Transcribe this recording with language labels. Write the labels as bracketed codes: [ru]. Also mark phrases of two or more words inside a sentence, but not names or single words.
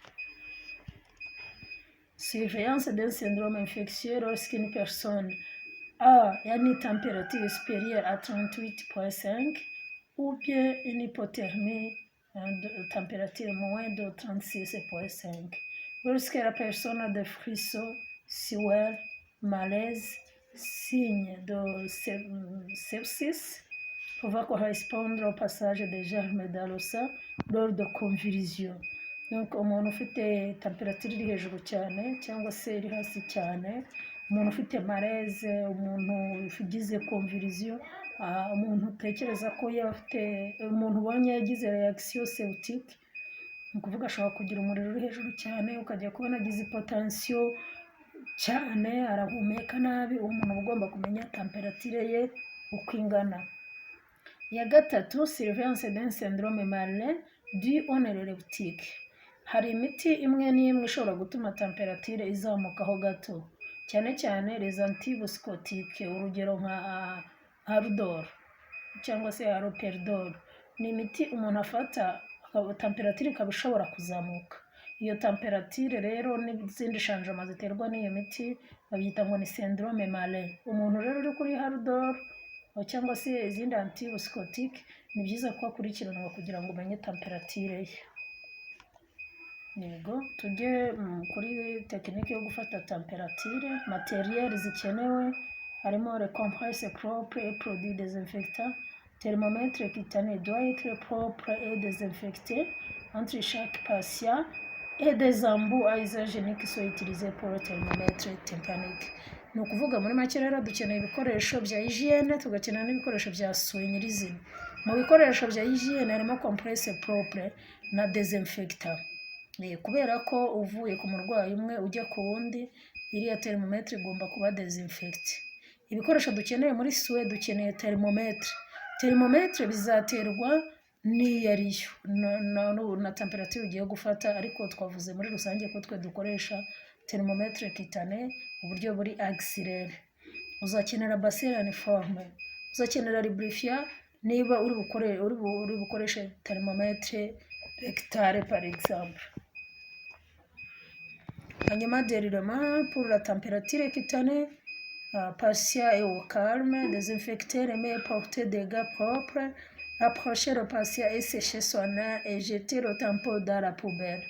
[fr] Surveillance d'un syndrome infectieux lorsqu'une personne a une température supérieure à 38,5 ou bien une hypothermie de température moins de 36,5. Lorsque la personne a des frissons, sueur, malaise, signe de sepsis, pouvant correspondre au passage des germes dans le sang lors de convulsions. [rw] Donc umuntu ufite temperature iri hejuru cyane cyangwa se iri hasi cyane, umuntu ufite malaise, umuntu ugize convulsion, umuntu utekereza ko afite, umuntu ubonye yagize [fr] reaction septique, [rw] ni ukuvuga ashobora kugira umuriro uri hejuru cyane, ukajya kubona agize hypotension cyane, arahumeka nabi, umuntu ugomba kumenya temperature ye uko ingana. Ya gatatu, [fr] surveillance d'un syndrome malin dû au nerf leptique. [rw] Hari imiti imwe n'imwe ishobora gutuma temperature izamukaho gato, cyane cyane [fr] les antipsychotiques, [rw] urugero nka Haldol cyangwa se Haloperidol. Ni imiti umuntu afata temperature ikaba ishobora kuzamuka. Iyo temperature rero n'izindi shanjama ziterwa n'iyo miti babyita ngo ni [fr] syndrome malin. [rw] Umuntu rero uri kuri Haldol cyangwa se izindi antipsychotiques, ni byiza ko akurikiranwa kugira ngo umenye temperature ye. Yego, tujye kuri tekinike yo gufata temperature. [fr] Materiel [rw] zikenewe harimo [fr] les compresses propres et produits désinfectants. Thermomètre cutané doit être propre et désinfecté entre chaque patient, et des embouts à usage unique sont utilisés pour le thermomètre tympanique. [rw] Ni ukuvuga muri make rero dukeneye ibikoresho bya hygiene, tugakenera n'ibikoresho bya soin nyirizina. Mu bikoresho bya hygiene harimo [fr] compresse propre [rw] na désinfectant. Kubera ko uvuye ku murwayi umwe ujya ku wundi, iriya thermomètre igomba kuba désinfecté. Ibikoresho dukeneye muri soin, dukeneye thermomètre. Thermomètre bizaterwa n'iyo ariyo na temperature ugiye gufata, ariko twavuze muri rusange ko twe dukoresha [fr] thermomètre cutané, [rw] uburyo buri axillaire. Uzakenera [fr] bassin uniforme, [rw] uzakenera lubrifiant niba uri bukoreshe [fr] thermomètre rectale par exemple. Hanyuma dérèglement pour la température cutanée, patient est au calme, désinfecter les mains, porter des gants propres, approcher le patient et sécher son nez et jeter le tampon dans la poubelle.